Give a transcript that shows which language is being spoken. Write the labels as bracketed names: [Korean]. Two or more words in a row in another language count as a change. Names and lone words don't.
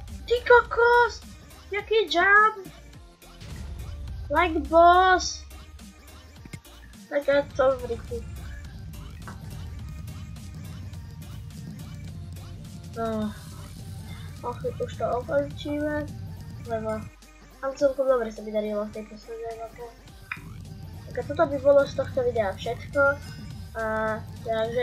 [Slovak] Ty kokos! Jaký jump! [English] Like boss! [Slovak] Tak ja to v rychu. No. Už to okončíme. Lebo... Ale celkom dobre sa mi darilo v tej poslednej mape. Tak toto by bolo z tohto videa všetko.